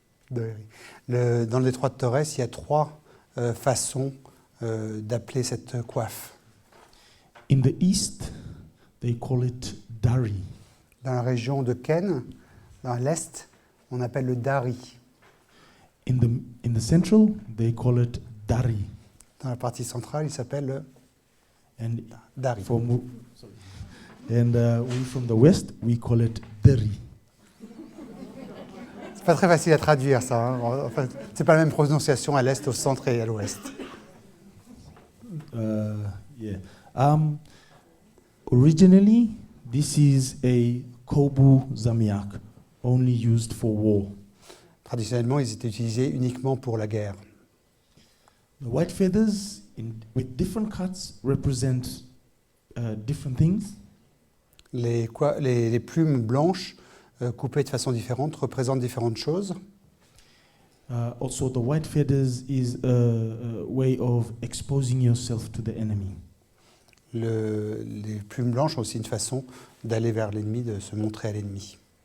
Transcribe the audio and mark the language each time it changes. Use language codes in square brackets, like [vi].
[fr] Dans le détroit de Torres, il y a 3 façons d'appeler cette coiffe. [en] In the east, they call it dari. [fr] Dans la région de Ken, dans l'est, on appelle le dari. [en] In the central, they call it dari. [fr] Dans la partie centrale, il s'appelle le [en] And dari. And we from the West, we call it deri. [fr] C'est pas très facile à traduire, ça. Hein. Enfin, c'est pas la même prononciation à l'est, au centre et à l'ouest. Yeah. [en] Originally, this is a kobu zamiak, only used for war. [fr] Traditionnellement, ils étaient utilisés uniquement pour la guerre. [en] The white feathers with different cuts represent different things. [fr] Les plumes blanches coupées de façon différente représentent différentes choses. [en] Also, the white feathers is a way of exposing yourself to the enemy. [fr] Les plumes blanches ont aussi une façon d'aller vers l'ennemi, de se montrer à l'ennemi.